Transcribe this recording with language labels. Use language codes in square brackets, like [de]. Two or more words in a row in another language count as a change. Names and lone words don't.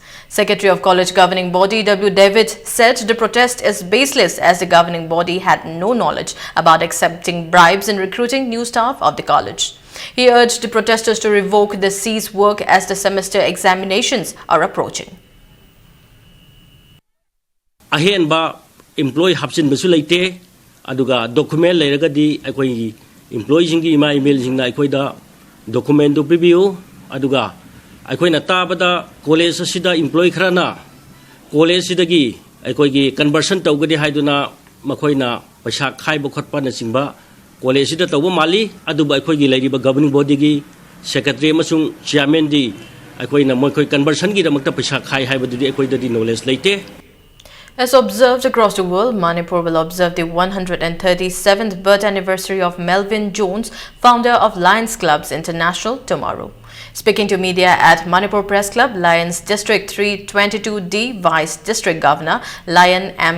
[en] Secretary of College Governing Body W. David said the protest is baseless as the governing body had no knowledge about accepting bribes in recruiting new staff of the college. He urged the protesters to revoke the cease work as the semester examinations are approaching. [mni] Ahenba employee hapsin basu leite aduga document leiragadi akoi employee jingi email jingna akoi da document do preview aduga akoi na tabada college asida employee khrana college sidagi akoi gi conversion tawgadi haiduna makoi na paisa khaiba khotpa na singba college sida tawba mali aduba akoi gi leiriba [en] governing body [mni] gi secretary amasung chairman di akoi na moi koi conversion gi damakta paisa khai haibadudi akoi dadi knowledge leite. [en] As observed across the world, Manipur will observe the 137th birth anniversary of Melvin Jones, founder of Lions Clubs International, tomorrow. Speaking to media at Manipur Press Club, Lions District 322D Vice District Governor Lion M.